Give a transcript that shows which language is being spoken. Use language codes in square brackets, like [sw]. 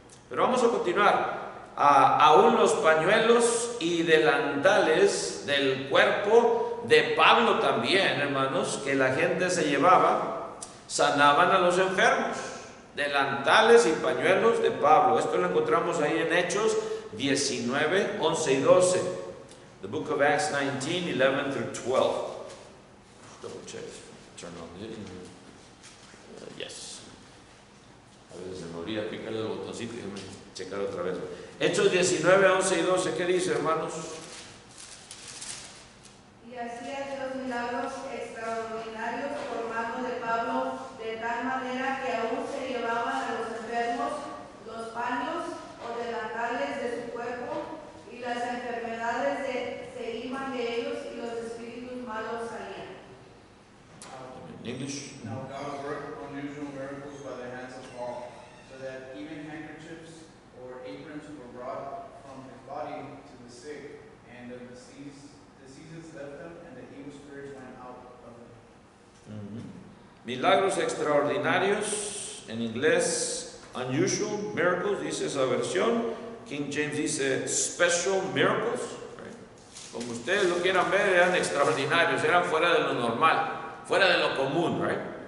[es] Pero vamos a continuar. Aún los pañuelos y delantales del cuerpo de Pablo también, hermanos, que la gente se llevaba, sanaban a los enfermos. Delantales y pañuelos de Pablo. Esto lo encontramos ahí en Hechos 19, 11 y 12. [en] The book of Acts 19, 11 through 12. Double check. Turn on it. Yes. [es] A veces se me olvida picarle el botoncito y déjame checar otra vez. Hechos 19, 11 y 12. ¿Qué dice, hermanos? Y hacía los milagros extraordinarios por mano de Pablo, de tal manera que aún se llevaban a los enfermos los paños o delantales de su cuerpo, y las enfermedades se iban de ellos, y los espíritus malos salían. [en] In English. Now God worked unusual miracles by the hands of Paul, so that even handkerchiefs or aprons were brought from his body to the sick, and the diseases left them, and the evil spirits went out of them. [es] Milagros extraordinarios, en inglés, [en] unusual miracles, [es] dice esa versión. King James dice [en] special miracles. [es] Como ustedes lo quieran ver, eran extraordinarios, eran fuera de lo normal, fuera de lo común, right?